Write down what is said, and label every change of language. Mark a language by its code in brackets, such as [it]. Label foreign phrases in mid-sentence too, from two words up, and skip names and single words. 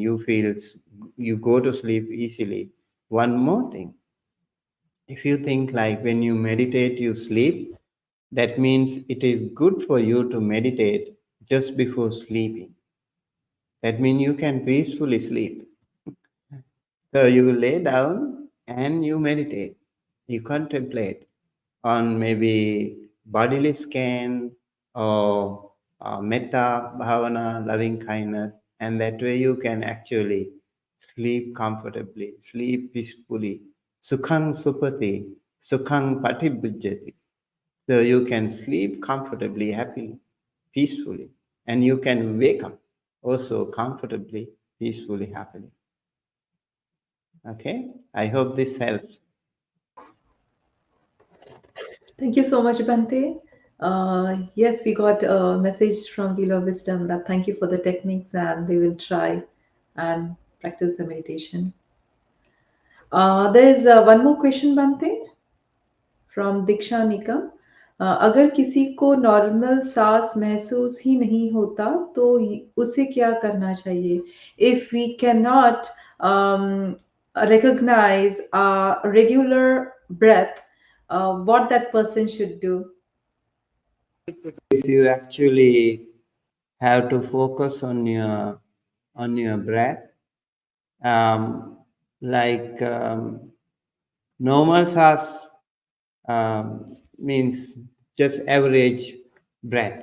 [en] You feel you go to sleep easily. One more thing, if you think like when you meditate you sleep, that means it is good for you to meditate just before sleeping. That means you can peacefully sleep. So you lay down and you meditate. You contemplate on maybe bodily scan or [pi] metta, bhavana, [en] loving kindness, and that way you can actually sleep comfortably, sleep peacefully. [pi] Sukhang supati, sukhang patibhujjati. [en] So you can sleep comfortably, happily, peacefully, and you can wake up also comfortably, peacefully, happily. Okay, I hope this helps. Thank you so much, Bhante. Yes, we got a message from Wheel of Wisdom that thank you for the techniques and they will try and practice the meditation. There's one more question, Bhante, from Diksha Nikam. [hi] अगर किसी को नॉर्मल सांस महसूस ही नहीं होता तो उसे क्या करना चाहिए? [en] If we cannot recognize a regular breath, what that person should do? If you actually have to focus on your breath, um, like normal SAS means just average breath.